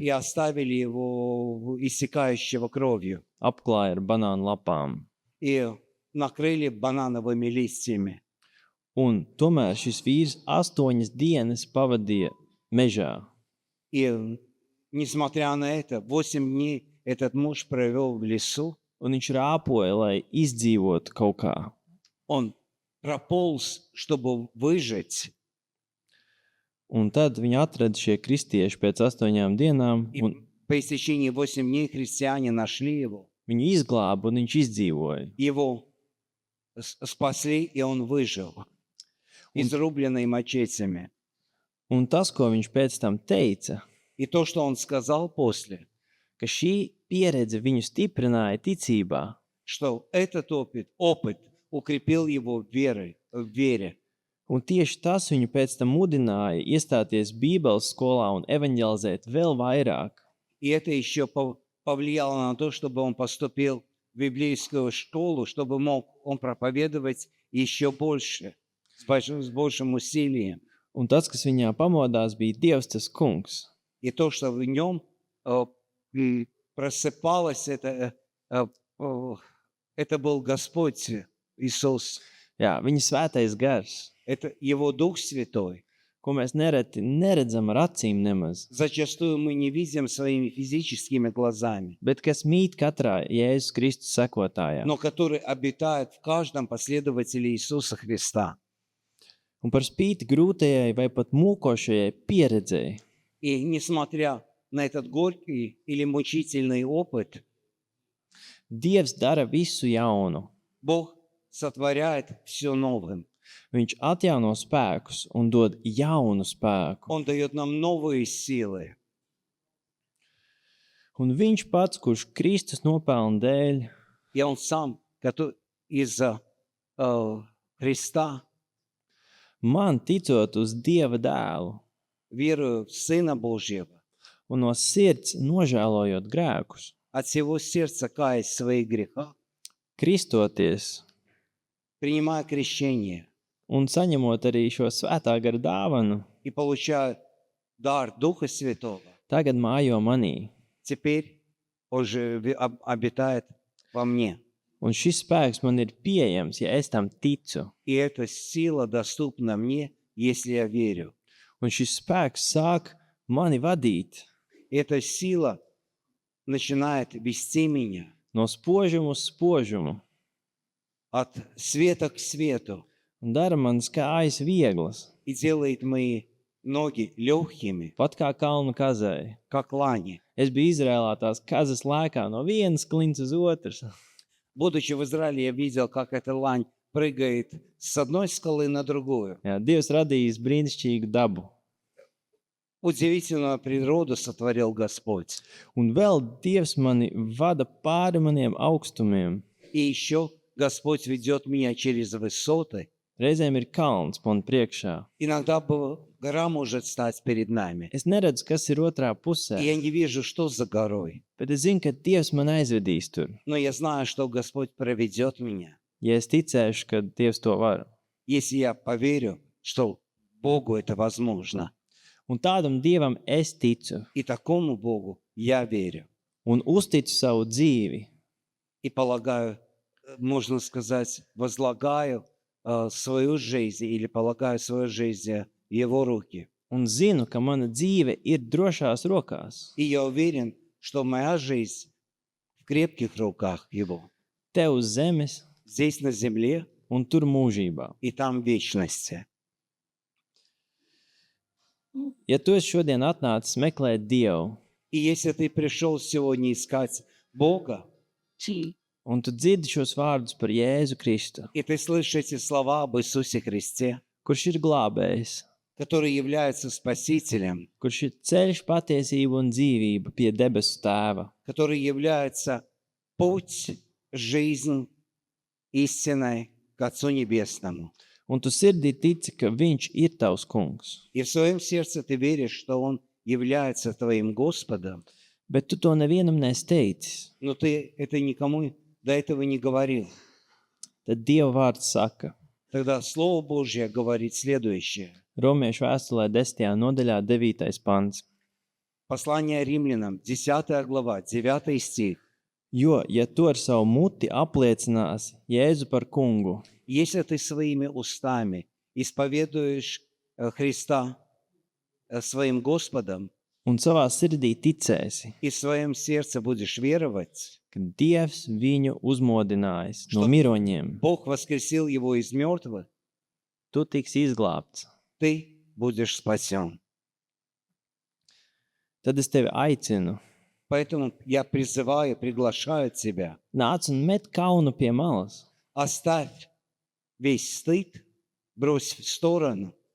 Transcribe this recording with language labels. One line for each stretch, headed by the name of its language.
Russian: И оставили его иссякающего кровью.
Latvian: apklāja ar banānu lapām.
Russian: И накрыли банановыми листьями.
Latvian: Un tomēr šis vīrs 8 dienas pavadīja mežā.
Russian: И, несмотря на это, 8 дней этот муж провел в лесу.
Latvian: Un viņš rāpoja, lai izdzīvotu kaut kā.
Russian: Он прополз, чтобы выжить.
Latvian: Un tad viņi atrada šie kristieši pēc 8 dienām,
Russian: И
Latvian: un
Russian: по истечении 8 дней христиане нашли его.
Latvian: viņu izglāba, un viņš izdzīvoja.
Russian: Его спасли, и он выжил. Изрубленный мачетями.
Latvian: Un tas, ko viņš pēc tam teica,
Russian: И то, что он сказал после,
Latvian: ka šī pieredze viņu stiprināja ticībā,
Russian: что этот опыт укрепил его в вере.
Latvian: un tieši tas viņu pēc tam mudināja iestāties Bībeles skolā un evaņģelizēt vēl vairāk.
Russian: И это еще повлияло на то, чтобы он поступил в библейскую школу, чтобы мог он проповедовать еще больше, с большим усилием.
Latvian: Un tas, kas viņā pamodās, bija Dievs tas kungs.
Russian: И то, что в нем просыпалось, это был Господь Иисус.
Latvian: Jā, viņa svētais gars,
Russian: Это Его Дух Святой.
Latvian: ko mēs nereti neredzam ar acīm nemaz,
Russian: Зачастую мы не видим своими физическими глазами,
Latvian: bet kas mīt katrā Jēzus Kristus sekotājā.
Russian: но который обитает в каждом последователе Иисуса Христа.
Latvian: Un par spīti grūtajai vai pat mūkošajai pieredzēji,
Russian: И несмотря на этот горький или мучительный опыт,
Latvian: Dievs dara visu jaunu.
Russian: Бог сотворяет все новым.
Latvian: Viņš atjauno spēkus un dod jaunu spēku.
Russian: Он дает нам новые силы.
Latvian: Un viņš pats, kurš Kristus nopelna dēļ,
Russian: И Он сам из-за Христа,
Latvian: man ticot uz Dieva dēlu
Russian: верую в Сына Божьего,
Latvian: un no sirds nožēlojot grēkus,
Russian: от всего сердца каясь в своих грехах,
Latvian: kristoties
Russian: принимая крещение
Latvian: un saņemot arī šo svētā gara dāvanu,
Russian: и получая дар Духа Святого,
Latvian: tagad mājo manī.
Russian: теперь Он же обитает во мне.
Latvian: Un šis spēks man ir pieejams, ja es tam ticu.
Russian: И эта сила доступна мне, если я верю.
Latvian: Un šis spēks sāk mani vadīt
Russian: И эта сила начинает вести меня
Latvian: no spožuma uz spožumu
Russian: от света к свету
Latvian: un dara manas kājas vieglas,
Russian: и делает мои ноги легкими,
Latvian: pat kā kalnu kazai.
Russian: как лани.
Latvian: Es biju Izrēlā tās kazas lēkā no vienas klints uz otras.
Russian: Будучи в Израиле, я видел, как эта лань прыгает с одной скалы на другую.
Latvian: Jā, Dievs radījis brīnišķīgu dabu.
Russian: Удивительную природу сотворил Господь.
Latvian: Un vēl Dievs mani vada pāri maniem augstumiem.
Russian: И еще Господь ведет меня через высоты.
Latvian: Reizēm ir kalns man priekšā.
Russian: Иногда гора может стать перед нами.
Latvian: Es neredzu, kas ir otrā pusē,
Russian: И я не вижу, что за горой.
Latvian: bet es zinu, ka Dievs man aizvedīs tur.
Russian: Но я знаю, что Господь проведет меня.
Latvian: Ja es ticēšu, ka Dievs to var.
Russian: Если я поверю, что Богу это возможно.
Latvian: Un tādam Dievam es ticu
Russian: И такому Богу я верю.
Latvian: un uzticu savu dzīvi.
Russian: И полагаю, можно сказать, возлагаю свою жизнь или полагаю свою жизнь в Его руки.
Latvian: Un zinu, ka mana dzīve ir drošās rokās.
Russian: И я уверен, что моя жизнь в крепких руках Его.
Latvian: Te uz zemes
Russian: Здесь на земле
Latvian: un tur mūžībā.
Russian: и там в вечности.
Latvian: Ja tu esi šodien atnācis meklēt Dievu,
Russian: И если ты пришел сегодня искать Бога,
Latvian: un tu dzirdi šos vārdus par Jēzu Kristu,
Russian: и ты слышишь эти слова об Иисусе Христе,
Latvian: kurš ir glābējs,
Russian: который является Спасителем,
Latvian: kurš ir ceļš, patiesība un dzīvība pie debesu Tēva,
Russian: который является путь, жизнь истинной к Отцу Небесному.
Latvian: un tu sirdī tici, ka Viņš ir tavs kungs,
Russian: И в своем сердце ты веришь, что Он является твоим Господом,
Latvian: bet tu to nevienam neesi teicis,
Russian: но ты это никому до этого не говорил.
Latvian: tad Dieva vārds saka,
Russian: Тогда Слово Божье говорит следующее.
Latvian: Romiešu vēstulē 10. nodaļā 9. pants.
Russian: Послание римлянам, 10 глава, 9 стих.
Latvian: Jo, ja tu ar savu muti apliecināsi Jēzu par kungu
Russian: Если ты своими устами исповедуешь Христа своим Господом
Latvian: un savā sirdī ticēsi,
Russian: и в своем сердце будешь веровать,
Latvian: ka Dievs viņu uzmodinājis no
Russian: Что?
Latvian: miroņiem,
Russian: Бог воскресил его из мертвых,
Latvian: tu tiksi izglābts.
Russian: ты будешь спасен.
Latvian: Tad es tevi aicinu,
Russian: Поэтому я призываю, приглашаю тебя.
Latvian: nāc un met kaunu pie malas.
Russian: Оставь весь стыд, брось в сторону